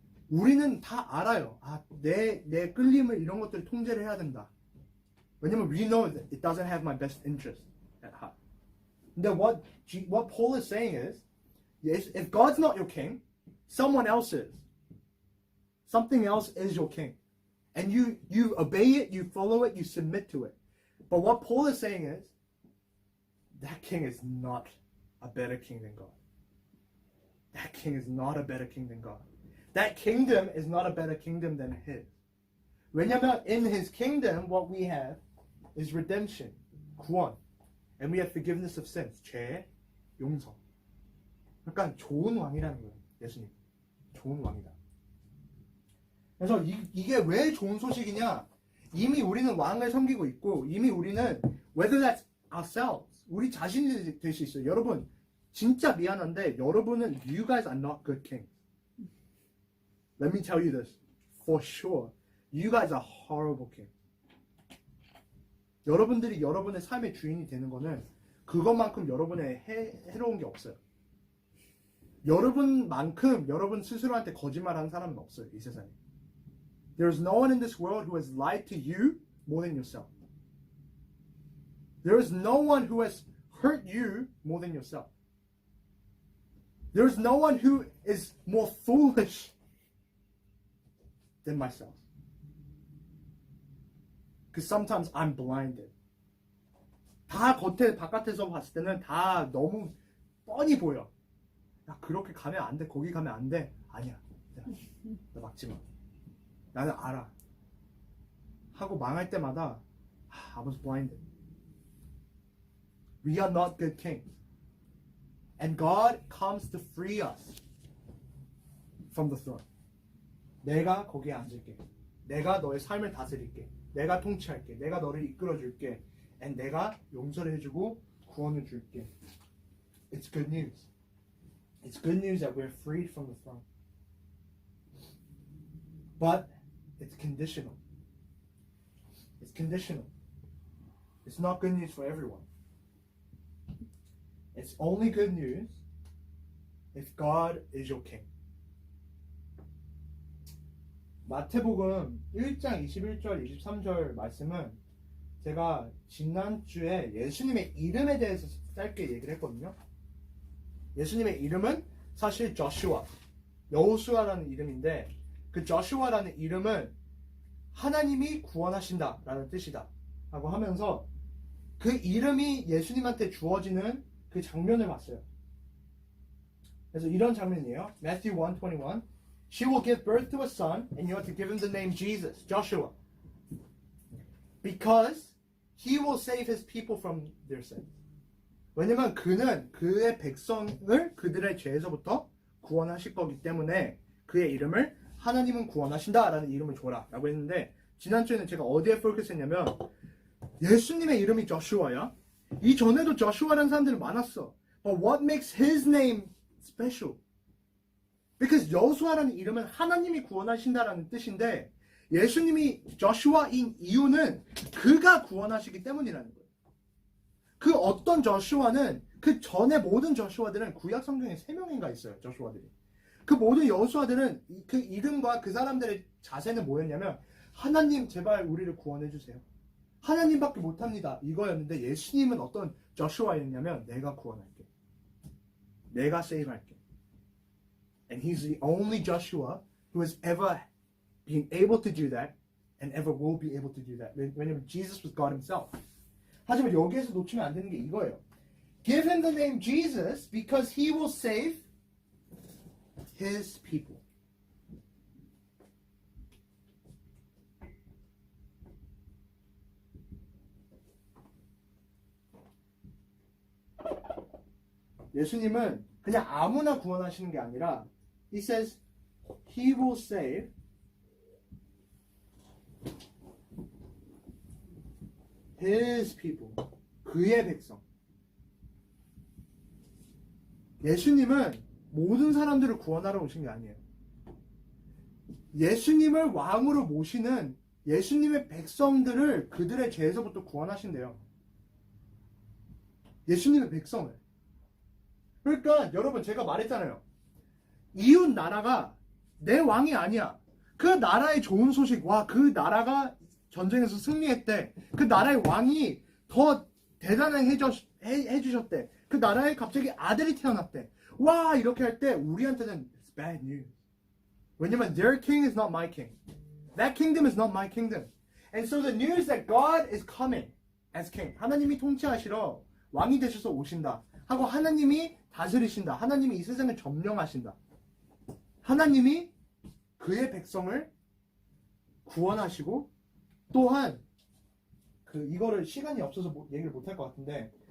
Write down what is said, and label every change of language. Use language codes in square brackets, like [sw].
[ko] 우리는 다 알아요. 내 끌림을 이런 것들을 통제를 해야 된다. 왜냐면 [en] we know that it doesn't have my best interest at heart. [ko] 근데 [en] what Paul is saying is, yes, if God's not your king, someone else is. Something else is your king. And you obey it, you follow it, you submit to it. But what Paul is saying is, that king is not a better king than God. That king is not a better king than God. That kingdom is not a better kingdom than his. [ko] 왜냐면 [en] in his kingdom, what we have is redemption, [ko] 구원. [en] And we have forgiveness of sins, [ko] 죄 용서. 그러니까 좋은 왕이라는 거예요. 예수님. 좋은 왕이다. 그래서 이게 왜 좋은 소식이냐? 이미 우리는 왕을 섬기고 있고 이미 우리는 [en] whether that's ourselves [ko] 우리 자신이 될 수 있어요. 여러분 진짜 미안한데 여러분은 [en] you guys are not good kings. Let me tell you this for sure. You guys are horrible kings. [ko] 여러분들이 여러분의 삶의 주인이 되는 거는 그것만큼 여러분의 해로운 게 없어요. 여러분만큼 여러분 스스로한테 거짓말하는 사람은 없어요. 이 세상에. [en] There's no one in this world who has lied to you more than yourself. There is no one who has hurt you more than yourself. There is no one who is more foolish than myself. Because sometimes I'm blinded. [ko] 다 바깥에서 봤을 때는 다 너무 뻔히 보여. 야, 그렇게 가면 안 돼. 거기 가면 안 돼. 아니야. 나 막지 마. 나는 알아. 하고 망할 때마다 [en] I was blinded. We are not good kings. And God comes to free us from the throne. [ko] 내가 거기에 앉을게. 내가 너의 삶을 다스릴게. 내가 통치할게. 내가 너를 이끌어줄게. [en] And [ko] 내가 용서를 해주고 구원을 줄게. [en] It's good news. It's good news that we're freed from the throne. But it's conditional. It's conditional. It's not good news for everyone. It's only good news if God is your king. [ko] 마태복음 1장 21절 23절 말씀은 제가 지난주에 예수님의 이름에 대해서 짧게 얘기를 했거든요. 예수님의 이름은 사실 저슈아, 여호수아라는 이름인데 그 저슈아라는 이름은 하나님이 구원하신다라는 뜻이다 라고 하면서 그 이름이 예수님한테 주어지는 그 장면을 봤어요. 그래서 이런 장면이에요. [en] Matthew 1:21 She will give birth to a son and you are to give him the name Jesus, Joshua. Because he will save his people from their sins. [ko] 왜냐면 그는 그의 백성을 그들의 죄에서부터 구원하실 거기 때문에 그의 이름을 하나님은 구원하신다라는 이름을 줘라 라고 했는데 지난주에는 제가 어디에 포커스했냐면 예수님의 이름이 저슈아야. 이전에도 저슈아라는 사람들이 많았어. [en] But what makes his name special? [ko] Because 여호수아라는 이름은 하나님이 구원하신다라는 뜻인데 예수님이 저슈아인 이유는 그가 구원하시기 때문이라는 거예요. 그 어떤 저슈아는 그 전에 모든 저슈아들은 구약 성경에 3명인가 있어요. 저슈아들이. 그 모든 여호수아들은 그 이름과 그 사람들의 자세는 뭐였냐면 하나님 제발 우리를 구원해 주세요. 하나님밖에 못합니다. 이거였는데 예수님은 어떤 저슈아였냐면 내가 구원할게. 내가 세이브할게. [en] And he's the only Joshua who has ever been able to do that and ever will be able to do that. [ko] 왜냐면 [en] Jesus was God himself. [ko] 하지만 여기에서 놓치면 안 되는 게 이거예요. [en] Give him the name Jesus because he will save his people. [ko] 예수님은 그냥 아무나 구원하시는 게 아니라 [en] He says He will save His people. [ko] 그의 백성. 예수님은 모든 사람들을 구원하러 오신 게 아니에요. 예수님을 왕으로 모시는 예수님의 백성들을 그들의 죄에서부터 구원하신대요. 예수님의 백성을. 그러니까 여러분 제가 말했잖아요. 이웃 나라가 내 왕이 아니야. 그 나라의 좋은 소식, 와, 그 나라가 전쟁에서 승리했대. 그 나라의 왕이 더 대단하게 해주셨대. 그 나라에 갑자기 아들이 태어났대. 와, 이렇게 할 때 우리한테는 [en] it's bad news. 왜냐면 their king is not my king. That kingdom is not my kingdom. And so the news that God is coming as king. [ko] 하나님이 통치하시러 왕이 되셔서 오신다. 하고 하나님이 다스리신다. 하나님이 이 세상을 점령하신다. 하나님이 그의 백성을 구원하시고 또한 이거를 시간이 없어서 얘기를 못할 것 같은데